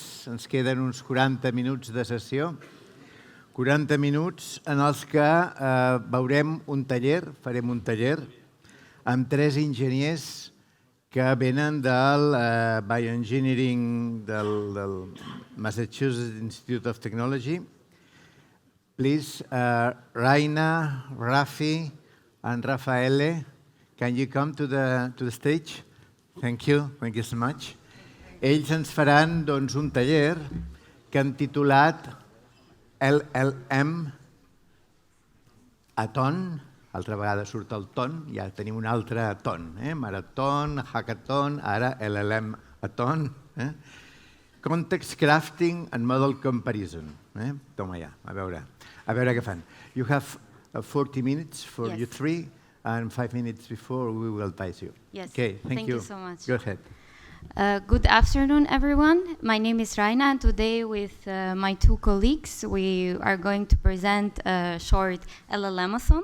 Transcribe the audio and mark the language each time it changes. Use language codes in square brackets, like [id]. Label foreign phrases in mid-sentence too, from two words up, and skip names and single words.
[ca] Ens queden uns 40 minuts de sessió. 40 minuts en els que farem un taller amb 3 enginyers que venen del Bioengineering del Massachusetts Institute of Technology. [en] Please, Raina, Rafi, and Raffaele, can you come to the stage? Thank you so much. [ca] Ells ens faran un taller que hem titulat LLM a ton, altra vegada surt el ton, ja tenim un altre ton, maratón, hackathon, ara LLM a ton, [en] context crafting and model comparison. [ca] Toma ja, a veure què fan. [en] You have 40 minutes for you three, and 5 minutes before we will advise you. Yes, okay, thank you so much. Go ahead. Good afternoon, everyone. My name is Raina, and today with my 2 colleagues, we are going to present a short LLM-a-thon.